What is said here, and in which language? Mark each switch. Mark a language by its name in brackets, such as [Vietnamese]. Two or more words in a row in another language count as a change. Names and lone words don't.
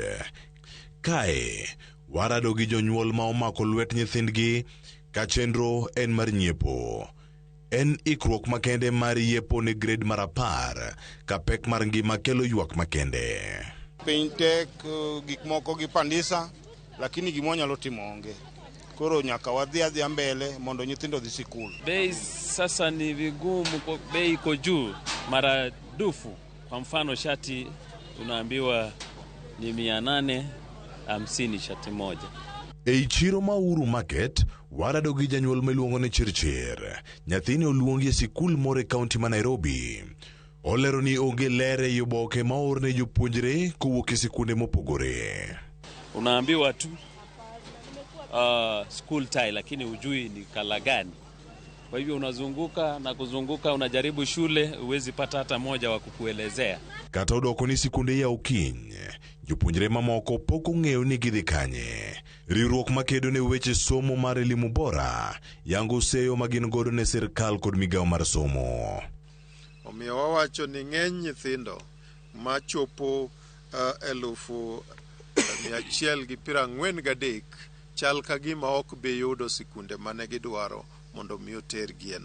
[Luo (Kenya and Tanzania)] Kae warado gi jonyuol ma omako lwet nyithindgi ka chenro en mar nyiepo. En ikruok makende mar yepo ne grade mar 10 ka pek mar ngima kelo ywak makende. Piny tek, gik moko gi pandisa, lakini gimo nyalo timo onge. Koro nyaka wadhi mbele mondo nyithindo dhi sikul. [Swahili] Bei sasa ni vigumu, bei iko juu maradufu. Kwa mfano shati unaambiwa ni 850 shati moja. [Luo (Kenya and Tanzania)] E chiro ma Uhuru Market warado gi janyuol miluongo ni Chirchir. Nyathini oluongi e sikul moro e kaunti ma Nairobi. Olero ni onge lere e oboke ma orne jopuonjre kowuok e sikunde mopogore. [Swahili] Unaambiwa tu [English] school tie, [Swahili] lakini hujui ni kala gani. Kwa hivyo unazunguka na kuzunguka, unajaribu shule, huwezi pata hata moja wa kukuelezea. [Luo (Kenya and Tanzania)] Kata odoko ni sikunde ya Okiny, jopuonjre mamoko pok ong'eyo ni gidhi kanye. Riwruok makedo ne weche somo mar [Swahili] elimu bora [Luo (Kenya and Tanzania)] yango seyo magin godo ne sirkal kod migawo mar somo. Omiyo wawacho ni ng'eny nyithindo machopo 143 chal ka gima ok be yudo sikunde mane gidwaro mondo mi oter gieno.